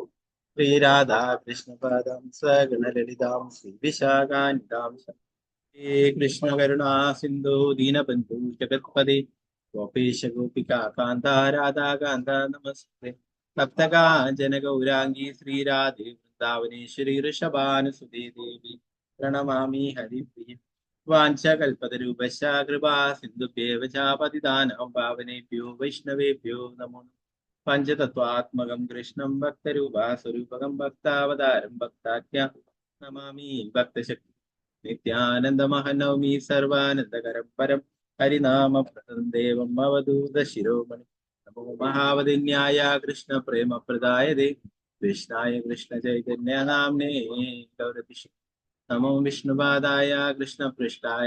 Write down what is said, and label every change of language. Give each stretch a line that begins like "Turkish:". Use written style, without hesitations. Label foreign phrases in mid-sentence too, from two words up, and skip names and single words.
Sanskrit: श्रीराधा कृष्णपादं सगणललितां श्री विशाखानितां हरे कृष्ण करुणा सिन्धु दीनबन्धु जगत्पदे गोपेश गोपिका कान्त राधा कान्त नमस्ते सप्तकाञ्चन गौराङ्गी श्रीराधे वृन्दावनेश्वरि ऋषभानुसुते देवि प्रणमामि हरिप्रिय वाञ्चकल्पतरूपश्च कृपा सिन्धुभ्येव च पतितानां पावनेभ्यो वैष्णवेभ्यो नमो नमः. पञ्चतत्वात्मकं कृष्णं भक्तरूपास्वरूपकं भक्तावतारं भक्ताख्यं नमामि भक्तशक्ति नित्यानन्दमहनौमि सर्वानन्दकरं परं हरिनामप्रदं देवं अवधूत शिरोमणि नमो महावतिन्याय कृष्ण प्रेमप्रदायते कृष्णाय कृष्ण चैतन्य नाम्ने गौरतिषि नमो विष्णुपादाय कृष्णपृष्ठाय